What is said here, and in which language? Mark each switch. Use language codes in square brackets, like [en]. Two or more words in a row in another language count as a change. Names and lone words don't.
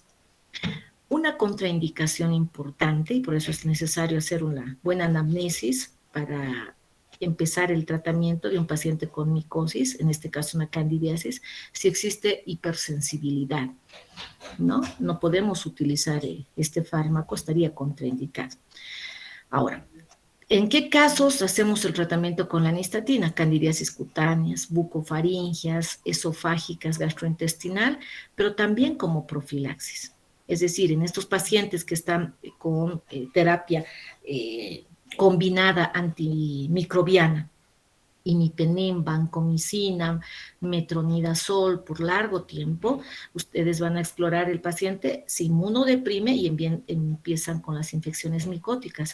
[es] Una contraindicación importante, y por eso es necesario hacer una buena anamnesis para empezar el tratamiento de un paciente con micosis, en este caso una candidiasis, si existe hipersensibilidad, ¿no? No podemos utilizar este fármaco, estaría contraindicado. Ahora, ¿en qué casos hacemos el tratamiento con la nistatina? Candidiasis cutáneas, bucofaringeas, esofágicas, gastrointestinal, pero también como profilaxis. Es decir, en estos pacientes que están con terapia combinada antimicrobiana, imipenem, vancomicina, metronidazol por largo tiempo, ustedes van a explorar el paciente, se inmunodeprime y empiezan con las infecciones micóticas.